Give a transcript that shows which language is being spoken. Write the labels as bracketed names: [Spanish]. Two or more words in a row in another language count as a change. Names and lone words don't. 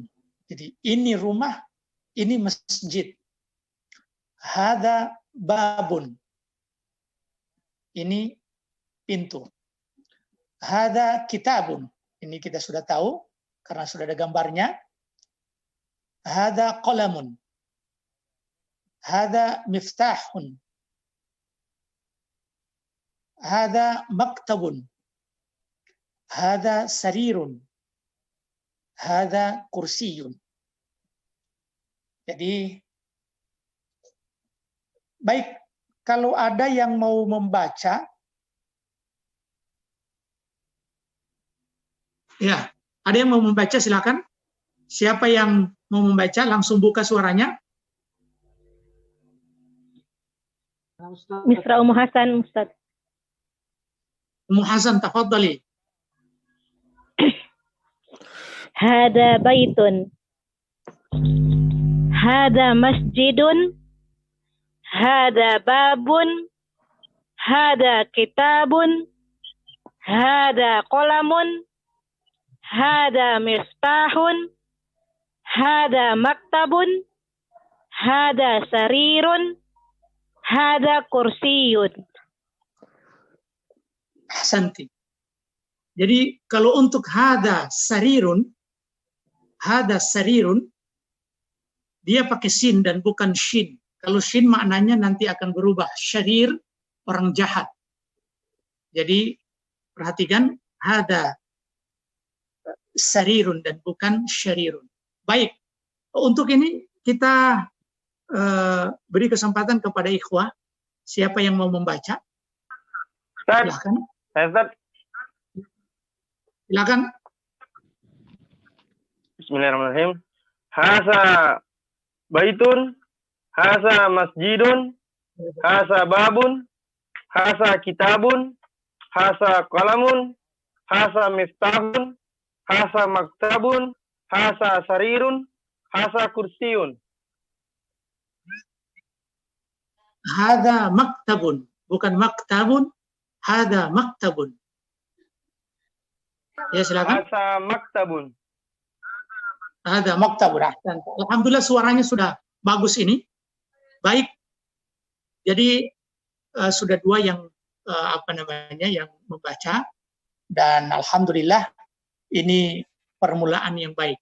[Indonesian] Jadi ini rumah, ini masjid. [Arabic] هذا باب. [Indonesian] Ini pintu. [Arabic] هذا كتاب. [Indonesian] Ini kita sudah tahu karena sudah ada gambarnya. [Arabic] هذا قلم. هذا مفتاح. هذا مكتب. هذا سرير. هذا كرسي. [Indonesian] Jadi, baik, kalau ada yang mau membaca, ya, ada yang mau membaca silakan. Siapa yang mau membaca langsung buka suaranya. Misra Ummu Hasan, Ustaz. [Arabic] أم حسن، تفضلي. هذا بيت. هذا مسجد. هذا باب. هذا كتاب. هذا قلم. هذا مفتاح. هذا مكتب. هذا سرير. هذا كرسي. أحسنت. [Indonesian] Jadi kalau untuk [Arabic] هذا سرير, [Indonesian] dia pakai sin dan bukan shin. Kalau shin maknanya nanti akan berubah. Syarir, orang jahat. Jadi perhatikan, [Arabic] هذا سرير [Indonesian] dan bukan syarirun. Baik, untuk ini kita beri kesempatan kepada ikhwah. Siapa yang mau membaca? Silakan. Silakan. [Arabic] بسم الله الرحمن الرحيم. هذا بيت، هذا مسجد، هذا باب، هذا كتاب، هذا قلم، هذا مفتاح، هذا مكتب، هذا سرير، هذا كرسي. هذا مكتب، bukan مكتب، هذا مكتب. [Indonesian] Ya, silakan. [Arabic] هذا مكتب. هذا مكتب. [Indonesian] Alhamdulillah suaranya sudah bagus ini. Baik. Jadi sudah dua yang yang membaca, dan alhamdulillah ini permulaan yang baik.